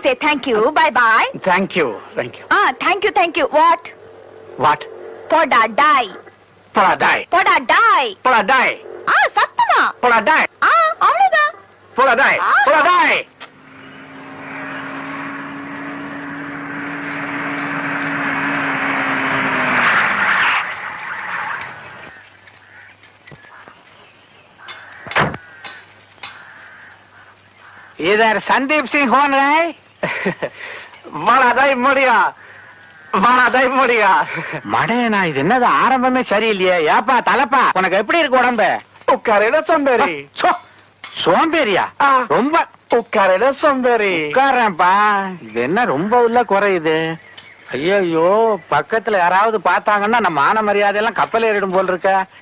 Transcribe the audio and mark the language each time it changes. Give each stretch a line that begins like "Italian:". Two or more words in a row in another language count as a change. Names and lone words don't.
English: Thank you. Bye bye. Thank you. Thank you. Thank you. Thank you. What? What?
Tamil: போடா டேய். போடா டேய். போடா டேய். போடா டேய். சத்தமா. போடா டேய். அவ்வளவுதான். போடா டேய். போடா டேய்.
Hindi: इधर संदीप सिंह कौन है? बड़ा दाई मुड़िया बड़ा दाई मुड़िया
Tamil: மடையனா இது என்னது ஆரம்பமே சரியில்லையே ஏப்பா தலப்பா உனக்கு எப்படி இருக்கு உடம்பு உட்காரையில சோம்பேறி சோம்பேறியா ரொம்ப உட்காரையில சோம்பேறி உட்காரேன்ப்பா இது என்ன ரொம்ப உள்ள குறையுது ஐயோ பக்கத்துல யாராவது பார்த்தாங்கன்னா நம்ம மான மரியாதை எல்லாம் கப்பல் ஏறிடும் போல் இருக்க